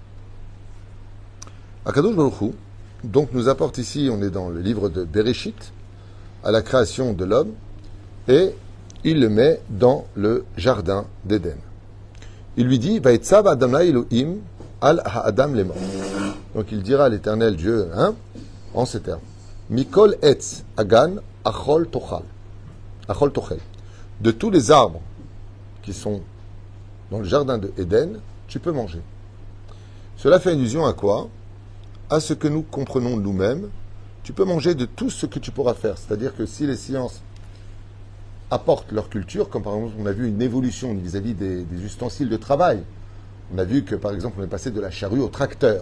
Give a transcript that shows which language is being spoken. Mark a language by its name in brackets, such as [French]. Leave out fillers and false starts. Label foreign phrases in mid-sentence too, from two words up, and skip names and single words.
[Hebrew] הקדוש ברוך הוא, [French] donc, nous apporte ici, on est dans le livre de Bereshit, à la création de l'homme, et il le met dans le jardin d'Éden. Il lui dit, [Hebrew] ויצו אדם אלהים על האדם לאמר. [French] Donc il dira à l'Éternel Dieu, en ces termes, [Hebrew] מכל עץ הגן אכל תאכל. אכל תאכל. [French] De tous les arbres qui sont dans le jardin d'Éden, tu peux manger. Cela fait allusion à quoi? À ce que nous comprenons de nous-mêmes. Tu peux manger de tout ce que tu pourras faire. C'est-à-dire que si les sciences apportent leur culture, comme par exemple on a vu une évolution vis-à-vis des ustensiles de travail, on a vu que par exemple on est passé de la charrue au tracteur.